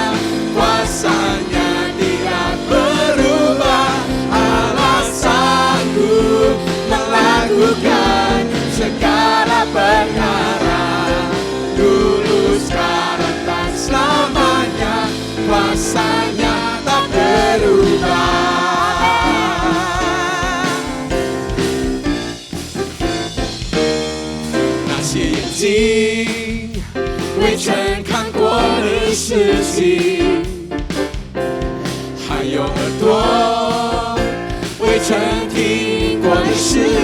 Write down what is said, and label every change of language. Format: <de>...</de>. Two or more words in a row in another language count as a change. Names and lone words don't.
<id>Kuasanya tidak berubah. Allah sanggup melakukan segala perkara, dulu, sekarang, dan selamanya. Kuasanya tak berubah.</id> <zh>那些眼睛未曾看过的事情，还有耳朵未曾听过的事，</zh>